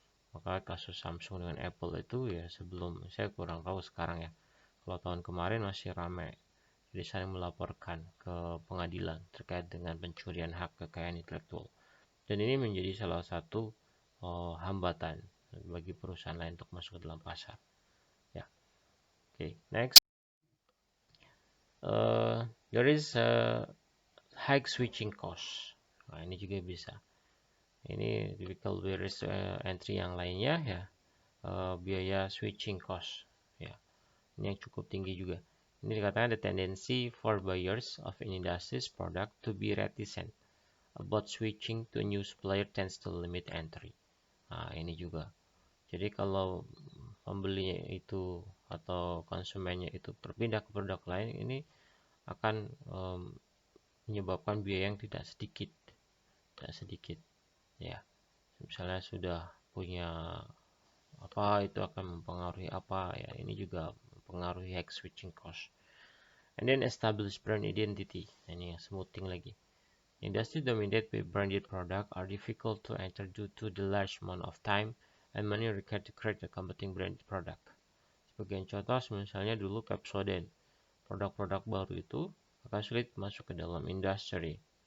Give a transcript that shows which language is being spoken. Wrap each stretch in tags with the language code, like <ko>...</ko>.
<id>Maka kasus Samsung dengan Apple itu ya, sebelum saya kurang tahu sekarang ya, kalau tahun kemarin masih ramai, jadi saling melaporkan ke pengadilan terkait dengan pencurian hak kekayaan intelektual, dan ini menjadi salah satu hambatan bagi perusahaan lain untuk masuk ke dalam pasar ya.</id> <en>Okay, next, there is high switching cost.</en> <id>Nah, ini juga bisa. Ini typical barriers entry yang lainnya ya, biaya switching cost ya, ini yang cukup tinggi juga. Ini dikatakan</id> <en>the tendency for buyers of an industry's product to be reticent about switching to a new supplier tends to limit entry.</en> <id>Nah, ini juga. Jadi kalau pembelinya itu atau konsumennya itu berpindah ke produk lain, ini akan menyebabkan biaya yang tidak sedikit ya. Misalnya sudah punya apa, itu akan mempengaruhi apa ya, ini juga mempengaruhi high switching cost.</id> <en>And then establish brand identity.</en> <id>Nah, ini yang smoothing lagi.</id> <en>Industry dominated by branded product are difficult to enter due to the large amount of time and money required to create a competing branded product.</en> <id>Sebagai contoh, misalnya dulu Pepsodent, produk-produk baru itu akan sulit masuk ke dalam industri.</id>